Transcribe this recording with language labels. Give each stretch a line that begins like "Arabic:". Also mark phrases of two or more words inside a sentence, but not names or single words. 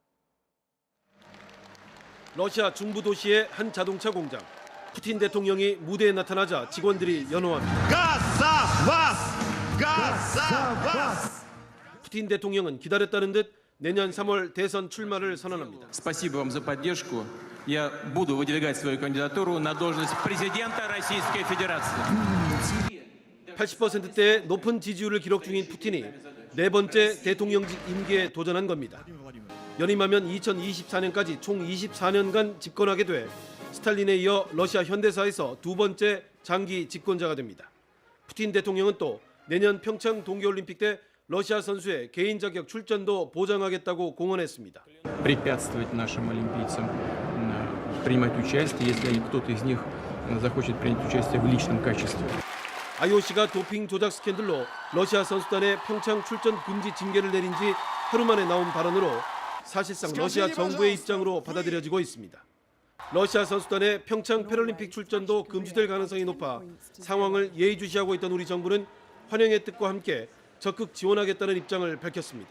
Korean: 러시아 중부 도시의 한 자동차 공장. 푸틴 대통령이 무대에 나타나자 직원들이 연호합니다. 푸틴 대통령은 기다렸다는 듯 내년 3월 대선 출마를 선언합니다.
Russian: Спасибо вам за поддержку. Я буду выдвигать свою кандидатуру на должность президента Российской Федерации.
Korean: 80%대의 높은 지지율을 기록 중인 푸틴이 네 번째 대통령직 임기에 도전한 겁니다. 연임하면 2024년까지 총 24년간 집권하게 돼 스탈린에 이어 러시아 현대사에서 두 번째 장기 집권자가 됩니다. 푸틴 대통령은 또 내년 평창 동계올림픽 때 러시아 선수의 개인 자격 출전도 보장하겠다고 공언했습니다.
Russian: Препятствовать нашим олимпийцам принимать участие, если кто-то из них захочет принять участие в личном качестве.
Korean: IOC가 도핑 조작 스캔들로 러시아 선수단의 평창 출전 금지 징계를 내린 지 하루 만에 나온 발언으로 사실상 러시아 정부의 입장으로 받아들여지고 있습니다. 러시아 선수단의 평창 패럴림픽 출전도 금지될 가능성이 높아 상황을 예의주시하고 있던 우리 정부는 환영의 뜻과 함께 적극 지원하겠다는 입장을 밝혔습니다.